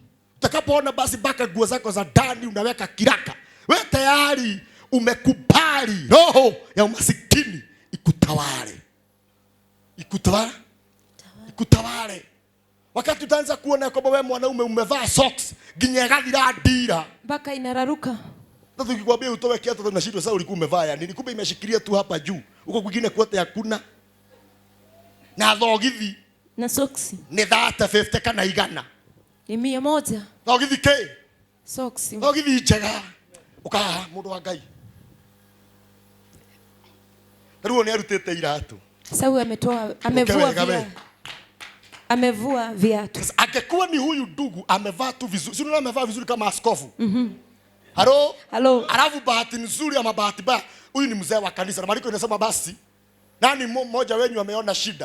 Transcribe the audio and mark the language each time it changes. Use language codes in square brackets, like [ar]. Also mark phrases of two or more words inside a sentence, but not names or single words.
[sw] Takapoona basi baka nguo zako za ndani unaweka kiraka. Wewe tayari umekubali roho ya umasikini ikutawale. Ikutawale. Wakati utaanza kuona kwamba wewe mwanaume umevaa socks, [ki] ginya gathira ndira. [sw] Baka inararuka. Sasa ukikwambia utoe kiatu tunashindwa sasa ulikuwa umevaa ya nini? Kumbe imeshikilia tu hapa juu. Huko kwingine kote hakuna. [ki] Na thogithi na socks. Ni 50 kana igana. Ni 100. Thogithi ke? Socks. Thogithi njega. Ukaha mundu wa Ngai. Ruo ni arutete iratu. [sw] Sasa huyu amevua viatu. Angekuwa ni huyu ndugu amevaa tu vizuri. Si unaona amevaa vizuri kama askofu. Halo. Alafu bahati nzuri ama bahati mbaya, huyu ni mzee wa kanisa. Na maandiko inasema basi nani mmoja wenu ameona shida?